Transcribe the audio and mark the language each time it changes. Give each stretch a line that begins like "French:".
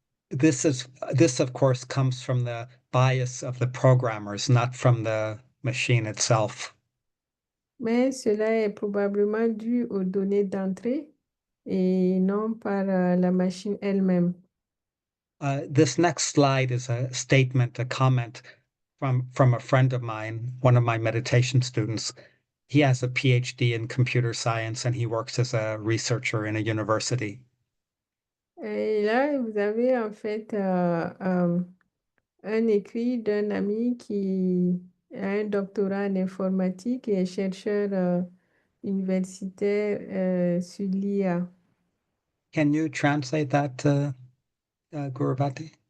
English: This of course comes from the bias of the programmers, not from the machine itself.
French: Mais cela est probablement dû aux données d'entrée et non par la machine elle-même.
English: This next slide is a statement, a comment from a friend of mine, one of my meditation students. He has a PhD in computer science and he works as a researcher in a university.
French: Et là, vous avez en fait un écrit d'un ami qui a un doctorat en informatique et est chercheur universitaire sur l'IA.
English: Can you translate that, Guruvati?